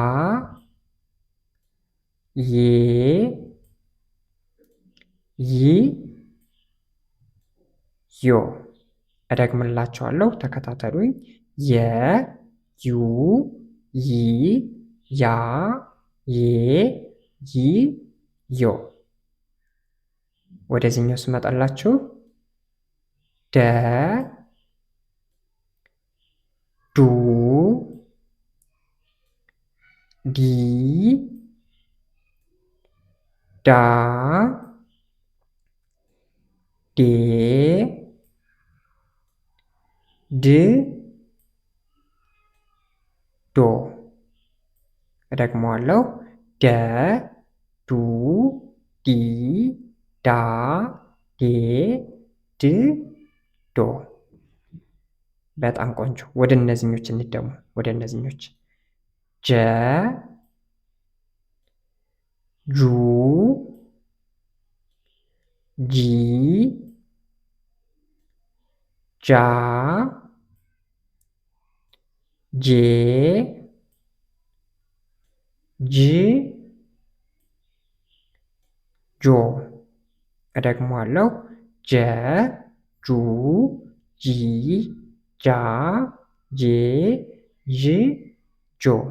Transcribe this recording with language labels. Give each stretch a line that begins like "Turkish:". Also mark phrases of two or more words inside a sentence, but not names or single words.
Amharic: ዬ ይ ዮ። እደግምላችኋለሁ፣ ተከታተሉኝ። የ ዩ ይ ያ ዬ ይ ዮ። ወደዚህኛው ስመጣላችሁ ደ ዱ ዲ ዳ ዴ ድ ዶ። እደግመዋለሁ። ደ ዱ ዲ ዳ ዴ ድ ዶ። በጣም ቆንጆ። ወደ እነዚህኞች እንደሙ ወደ እነዚህኞች ጀ ጁ ጂ ጃ ጄ ጅ ጆ። እደግመዋለሁ። ጀ ጁ ጂ ጃ ጄ ዥ ጆ።